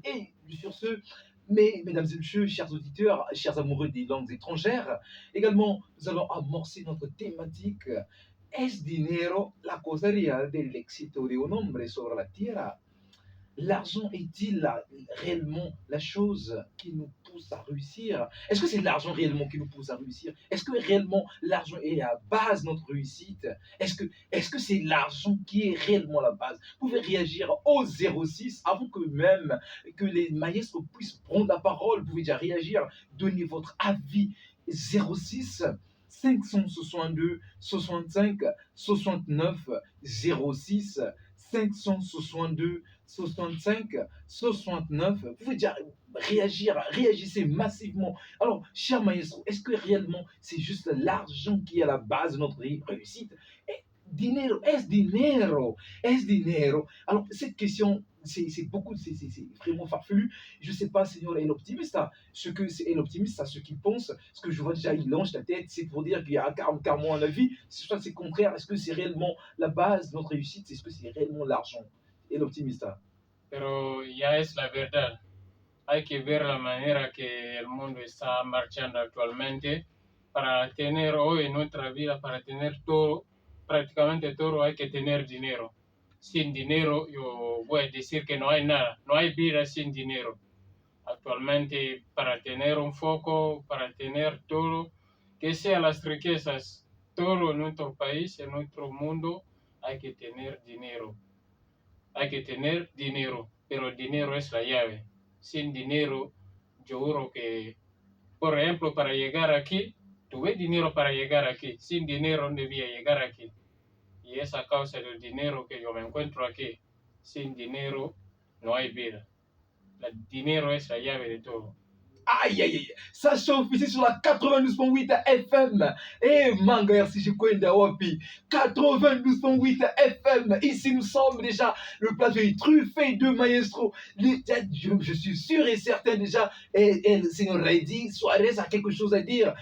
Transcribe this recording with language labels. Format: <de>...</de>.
<fr>Et sur ce, mesdames et messieurs, chers auditeurs, chers amoureux des langues étrangères, également, nous allons amorcer notre thématique.</fr> <es>¿Es dinero la cosa real del éxito de un hombre sobre la tierra?</es> <fr>L'argent est-il réellement la chose qui nous pousse à réussir? Est-ce que c'est l'argent réellement qui nous pousse à réussir? Est-ce que réellement l'argent est à la base de notre réussite? Est-ce que c'est l'argent qui est réellement la base? Vous pouvez réagir au 06 avant que même que les maestros puissent prendre la parole. Vous pouvez déjà réagir, donner votre avis. 06 562 65 69 06 562 65 69. Vous pouvez déjà réagir, réagissez massivement. Alors, cher maestro, est-ce que réellement c'est juste l'argent qui est à la base de notre réussite?</fr> <es>Dinero, es dinero, es dinero.</es> <fr>Alors, cette question, c'est vraiment farfelu. Je ne sais pas, Seigneur El Optimista, ce que c'est El Optimista, ce qu'il pense, ce que je vois déjà, il lance la tête, c'est pour dire qu'il y a carrément un avis. Soit c'est contraire, est-ce que c'est réellement la base de notre réussite? Est-ce que c'est réellement l'argent?</fr> <es>El Optimista. Pero ya es la verdad. Hay que ver la manera que el mundo está marchando actualmente para tener hoy en nuestra vida, para tener todo, prácticamente todo, hay que tener dinero. Sin dinero, yo voy a decir que no hay nada, no hay vida sin dinero. Actualmente, para tener un foco, para tener todo, que sean las riquezas, todo en nuestro país, en nuestro mundo, hay que tener dinero. Hay que tener dinero, pero el dinero es la llave. Sin dinero, yo juro que, por ejemplo, para llegar aquí, tuve dinero para llegar aquí. Sin dinero no debía llegar aquí. Y es a causa del dinero que yo me encuentro aquí. Sin dinero no hay vida. El dinero es la llave de todo.</es> <fr>Aïe, aïe, aïe, ça chauffe ici sur la 92.8 FM. Eh, manga, merci, je connais Wapi. 92.8 FM. Ici, nous sommes déjà, le plateau est truffé de maestro. Je suis sûr et certain déjà, et le Seigneur Reddy Suarez a quelque chose à dire.</fr>